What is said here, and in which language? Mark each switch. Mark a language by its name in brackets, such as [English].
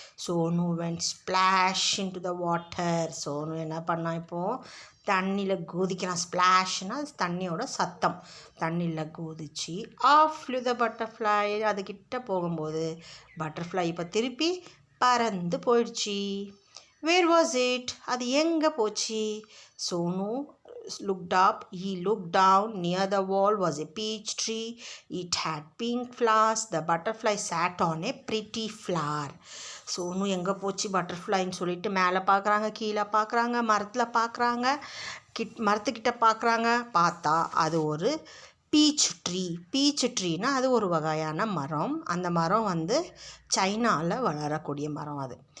[English] Sonu went splash in to the water. [Tamil] Sonu என்ன பண்ணான், இப்போது தண்ணியில் குதிக்கிறான். ஸ்ப்ளாஷ்னா தண்ணியோட சத்தம். தண்ணியில் குதிச்சு [English] Off flew the butterfly. [Tamil] அதுக்கிட்ட போகும்போது பட்டர்ஃப்ளை இப்போ திருப்பி பறந்து போயிடுச்சு. [English] Where was it? [Tamil] அது எங்கே போச்சு? [English] Sonu looked up. He looked down. Near the wall was a peach tree. It had pink flowers. The butterfly sat on a pretty flower. [Tamil] Sonu எங்கே போச்சு பட்டர்ஃப்ளைன்னு சொல்லிட்டு மேலே பார்க்குறாங்க, கீழே பார்க்குறாங்க, மரத்தில் பார்க்குறாங்க, மரத்துக்கிட்ட பார்க்குறாங்க. பார்த்தா அது ஒரு பீச் ட்ரீனா அது ஒரு வகையான மரம். அந்த மரம் சைனாவில் வளரக்கூடிய மரம் அது.